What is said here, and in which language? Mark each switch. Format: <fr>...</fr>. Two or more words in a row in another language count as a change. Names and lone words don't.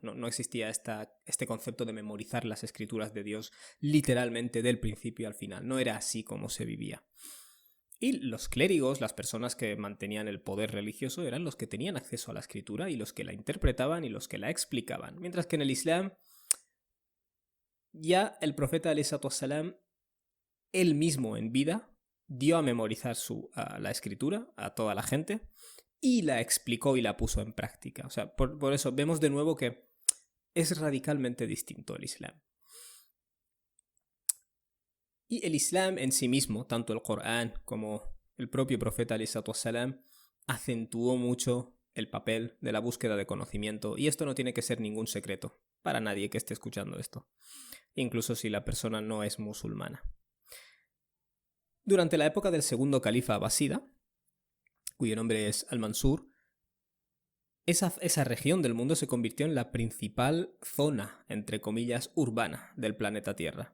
<es>No existía este concepto de memorizar las escrituras de Dios literalmente del principio al final. No era así como se vivía. Y los clérigos, las personas que mantenían el poder religioso, eran los que tenían acceso a la escritura y los que la interpretaban y los que la explicaban. Mientras que en el Islam, ya el profeta</es> <ar>alayhi salatu wassalam,</ar> <es>él mismo en vida, dio a memorizar la escritura a toda la gente y la explicó y la puso en práctica. O sea, por eso vemos de nuevo que es radicalmente distinto el Islam. Y el Islam en sí mismo, tanto el Corán como el propio profeta</es> <ar>alayhi salatu wassalam,</ar> <es>acentuó mucho el papel de la búsqueda de conocimiento, y esto no tiene que ser ningún secreto para nadie que esté escuchando esto, incluso si la persona no es musulmana. Durante la época del segundo califa abasida, cuyo nombre es Al-Mansur, esa región del mundo se convirtió en la principal zona, entre comillas, urbana del planeta Tierra.</es>